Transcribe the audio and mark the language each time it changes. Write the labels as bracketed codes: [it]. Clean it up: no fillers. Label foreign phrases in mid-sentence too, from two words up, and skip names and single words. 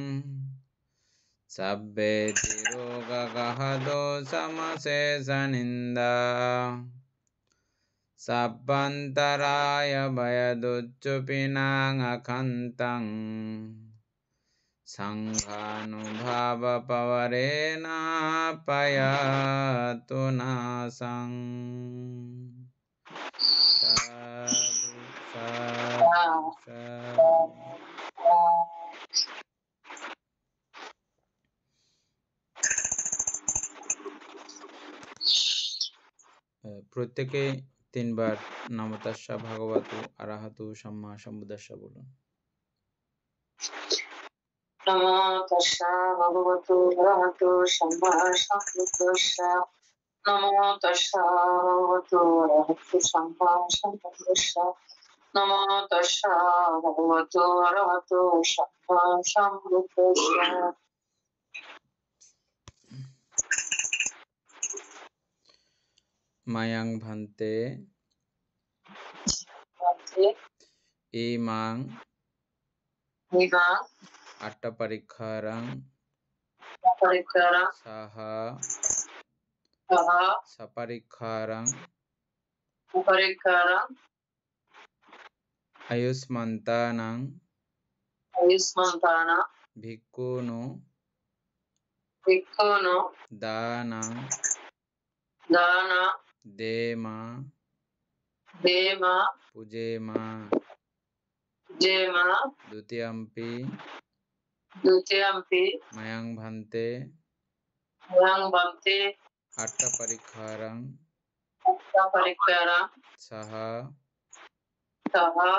[pi] Sabbe tiroga gahado samasesa ninda Sabbantaraya bhayaduccopinang akantang Sanghanubhava pavarena payatu nasang Sadhu, sadhu, sadhu. [bn] প্রত্যেকে 3 বার [pi] নমো তাস্সা ভগবতু আরহাতু সাম্মা সম্বুদ্ধাস্সা [bn] বলুন। [pi] नमो तस्सा भगवतो अरहतो सम्मा सम्बुद्धास्सा नमो तस्सा भगवतो अरहतो सम्मा सम्बुद्धास्सा नमो तस्सा भगवतो अरहतो सम्मा सम्बुद्धास्सा মায়াং ভান্তে ইমাং আট্টাপরিক্ষারাং সাহা সাপরিক্ষারাং আয়ুষ্মন্তানাং ভিক্ষুনো দানাং দেমা Dema, pujema, Jema, dutiyampi, Dutiyampi, mayang bhante, Yang Bhante, atta parikharang, Atta Parikara, saha, Saha,